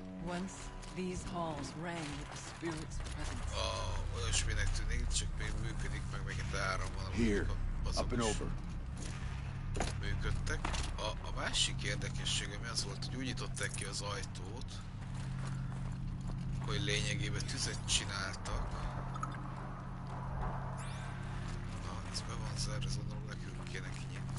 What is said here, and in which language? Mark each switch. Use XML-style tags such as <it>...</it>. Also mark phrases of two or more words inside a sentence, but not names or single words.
<en>Once, these halls rang with the spirit's presence.</en> <hu>Olyasminek tűnik, csak még működik, meg megint áram van.</hu> <en>Here, up and over.</en> <hu>Működtek. A másik érdekessége mi az volt, hogy úgy nyitották ki az ajtót, hogy lényegében tüzet csináltak. Na, ez be van zárva, ez gondolom nekünk kéne kinyitni.</hu>